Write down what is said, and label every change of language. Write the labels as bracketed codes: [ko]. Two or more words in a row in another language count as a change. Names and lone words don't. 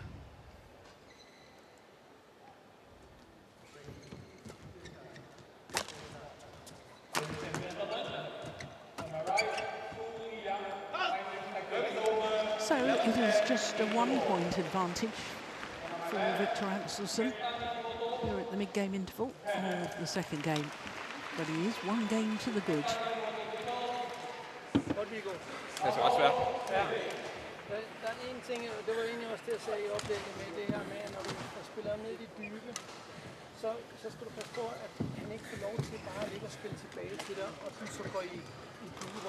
[en] So it is just a 1-point advantage for Viktor Axelsen here at the mid-game interval of the second game. But he is 1 game to the good. [da] Det er så ret svært. Ja. Der er en ting, det var egentlig også det, jeg sagde i oplægget med det her med, at når du spiller ned i de dybe, så skal du passe på, at han ikke får lov til bare at ligge og spille tilbage til dig, og så går i dyberøde.